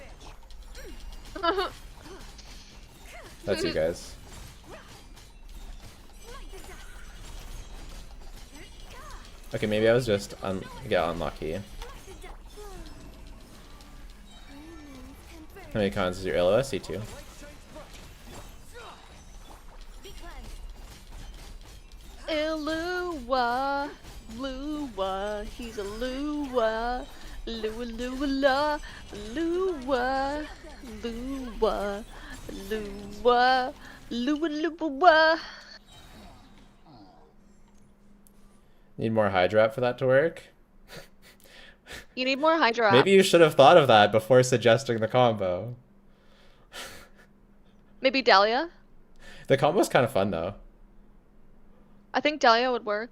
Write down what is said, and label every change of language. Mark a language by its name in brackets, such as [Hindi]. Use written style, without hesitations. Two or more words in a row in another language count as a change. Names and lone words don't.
[English] That's you guys. Okay, maybe I was just unlucky. How many cons is your Illuga? C2. Illuga, Lua, he's a Lua, Lua, Lua, la, Lua, Lua, Lua, Lua, Lua. Need more Hydra for that to work? You need more Hydra. Maybe you should have thought of that before suggesting the combo. Maybe Dahlia? The combo's kind of fun though. I think Dahlia would work.